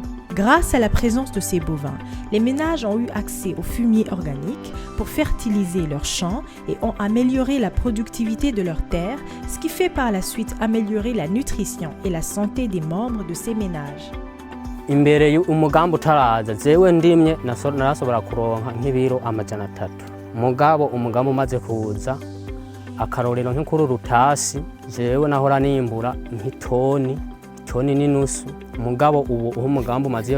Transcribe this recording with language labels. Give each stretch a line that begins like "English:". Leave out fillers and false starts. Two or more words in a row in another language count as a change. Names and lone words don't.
French: Grâce à la présence de ces bovins, les ménages ont eu accès au fumier organique pour fertiliser leurs champs et ont amélioré la productivité de leurs terres, ce qui fait par la suite améliorer la nutrition et la santé des membres de ces ménages.
Rundi: Imbere y'umugambi utaraza jewe ndimye narasobora kuronka nk'ibiro 300 mugabo umugambi umaze kuza akarorero nk'ikuru rutasi jewe nahora nimbura nk'itoni n'inusu mugabo ubu umugambi umaze